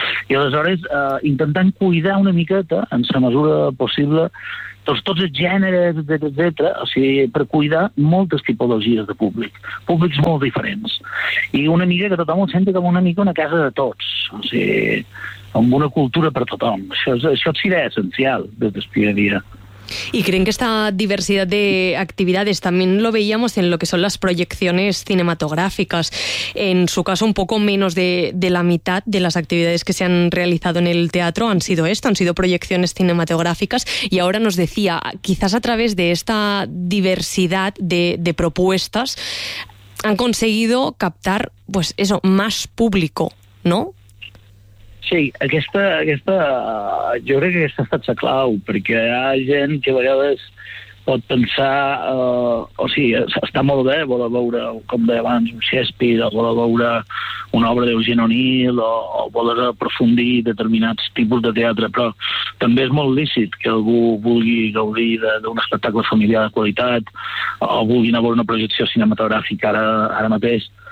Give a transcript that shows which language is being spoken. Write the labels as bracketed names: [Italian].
[Catalan] I aleshores, intentant cuidar una miqueta, en la mesura possible, tots els gèneres, etcètera, o sigui, per cuidar moltes tipologies de públic, públics molt diferents. I una mica que tothom ho senti com una mica una casa de tots, o sigui, amb una cultura per tothom. Això és idea essencial des del primer dia. [Spanish] ¿Y creen que esta diversidad de actividades, también lo veíamos en lo que son las proyecciones cinematográficas, en su caso un poco menos de la mitad de las actividades que se han realizado en el teatro han sido esto, han sido proyecciones cinematográficas, y ahora nos decía, quizás a través de esta diversidad de propuestas han conseguido captar, pues eso, más público, ¿no? [Catalan] Sí, aquesta, jo crec que aquesta ha estat la clau, perquè hi ha gent que a vegades pot pensar, o sigui, està molt bé voler veure, com deia abans, un Shakespeare, o voler veure una obra d'Eugène O'Neill, o voler aprofundir determinats tipus de teatre, però també és molt lícit que algú vulgui gaudir d'un espectacle familiar de qualitat, o vulgui anar a veure una projecció cinematogràfica ara mateix.